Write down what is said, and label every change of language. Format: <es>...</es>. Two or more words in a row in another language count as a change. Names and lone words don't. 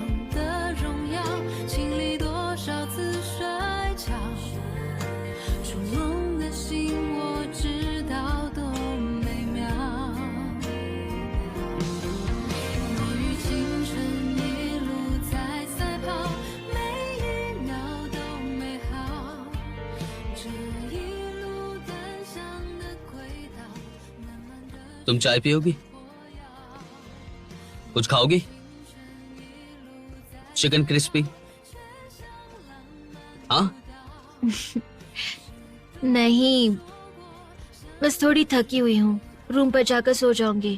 <zh>经历多少次摔跤，筑梦的心我知道多美妙。我与青春一路在赛跑，每一秒都美好。这一路单向的轨道，慢慢的。</zh> <hi>तुम चाय पियोगी? कुछ खाओगी?</hi> <en>chicken crispy? हाँ?</en> <hi>नहीं, बस थोड़ी थकी हुई हूँ, रूम पर जाकर सो जाऊंगी।</hi>